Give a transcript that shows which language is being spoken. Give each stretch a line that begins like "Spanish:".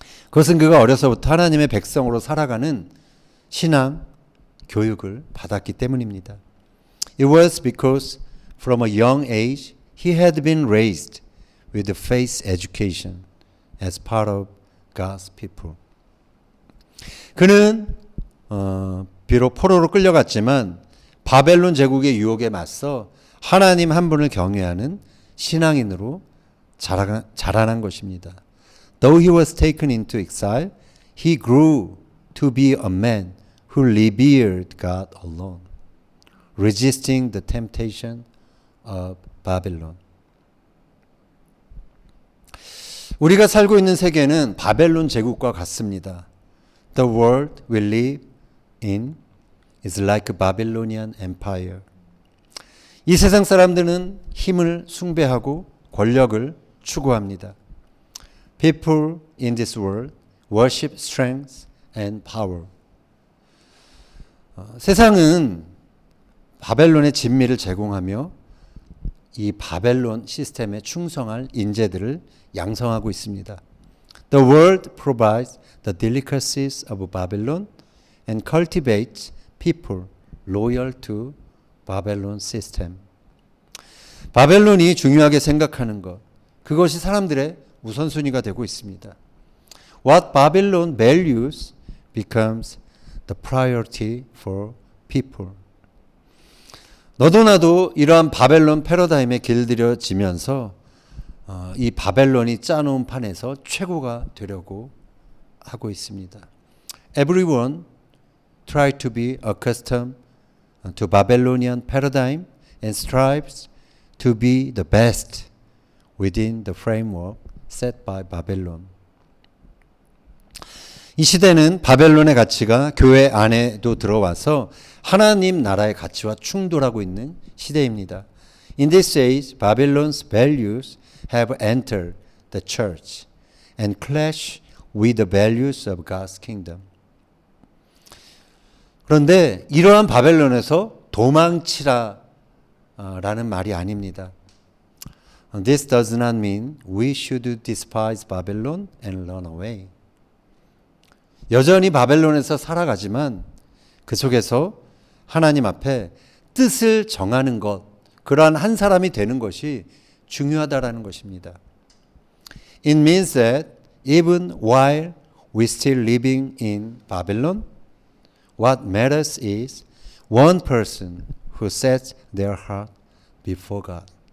Korean: 그것은 그가 어려서부터 하나님의 백성으로 살아가는 신앙 교육을 받았기 때문입니다.
English: It was because from a young age he had been raised with faith education as part of God's people.
Korean: 그는 비록 포로로 끌려갔지만 바벨론 제국의 유혹에 맞서 하나님 한 분을 경외하는 신앙인으로 자라난 것입니다.
English: Though he was taken into exile, he grew to be a man who revered God alone, resisting the temptation of Babylon.
Korean: 우리가 살고 있는 세계는 바벨론 제국과 같습니다.
English: The world we live in is like a Babylonian empire.
Korean: 이 세상 사람들은 힘을 숭배하고 권력을 추구합니다.
English: People in this world worship strength and power.
Korean: 세상은 바벨론의 진미를 제공하며 이 바벨론 시스템에 충성할 인재들을 양성하고 있습니다.
English: The world provides the delicacies of Babylon and cultivates people loyal to Babylon system.
Korean: 바벨론이 중요하게 생각하는 것, 그것이 사람들의 우선순위가 되고 있습니다.
English: What Babylon values becomes the priority for people.
Korean: 너도 나도 이러한 바벨론 패러다임에 길들여지면서 이 바벨론이 짜놓은 판에서 최고가 되려고 하고 있습니다.
English: Everyone try to be accustomed to Babylonian paradigm and strives to be the best within the framework set by Babylon.
Korean: 이 시대는 바벨론의 가치가 교회 안에도 들어와서 하나님 나라의 가치와 충돌하고 있는 시대입니다.
English: In this age, Babylon's values have entered the church and clash with the values of God's kingdom.
Korean: 그런데 이러한 바벨론에서 도망치라 라는 말이 아닙니다.
English: This does not mean we should despise Babylon and run away.
Korean: 여전히 바벨론에서 살아가지만 그 속에서 하나님 앞에 뜻을 정하는 것, 그러한 한 사람이 되는 것이 중요하다라는 것입니다.
English: It means that even while we still living in Babylon, what matters is one person who sets their heart before God.